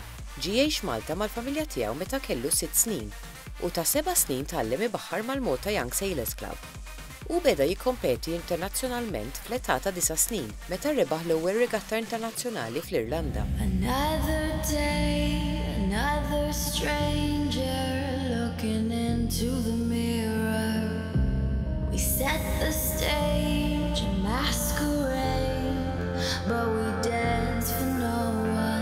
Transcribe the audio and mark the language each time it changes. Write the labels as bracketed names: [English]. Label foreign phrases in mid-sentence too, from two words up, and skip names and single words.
[Maltese] Ġie jgħix Malta mal-familja tiegħu meta kellu 6 snin u ta' 7 snin tgħallem ibaħħar mal-Malta Young Sailors Club. U beda jikkompeti internazzjonalment fl-età ta' 9 snin meta rebaħ l-ewwel regatta internazzjonali fl-Irlanda. [English] Another day, another stranger looking into the mirror. We set the stage, a masquerade, but we dance for no one.